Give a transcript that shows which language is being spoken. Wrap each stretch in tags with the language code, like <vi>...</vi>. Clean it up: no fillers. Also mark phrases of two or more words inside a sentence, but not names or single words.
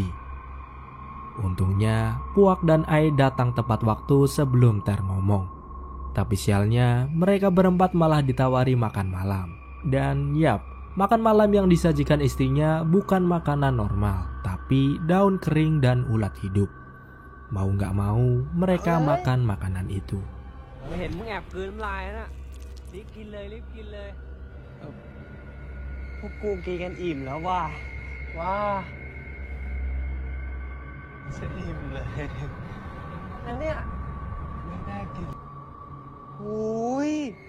<id>Untungnya, Puak dan Ai datang tepat waktu sebelum Ter ngomong. Tapi sialnya, mereka berempat malah ditawari makan malam. Dan yap, makan malam yang disajikan istrinya bukan makanan normal, tapi daun kering dan ulat hidup. Mau nggak mau, mereka makan makanan itu.</id> <th>เห็นมึงแอบกลืนน้ำลายนะ รีบกินเลยรีบกินเลยพวกกูกินกันอิ่มแล้วว่ะว้า จะอิ่มเลยอันเนี้ยไม่น่ากินโอ้ย</th>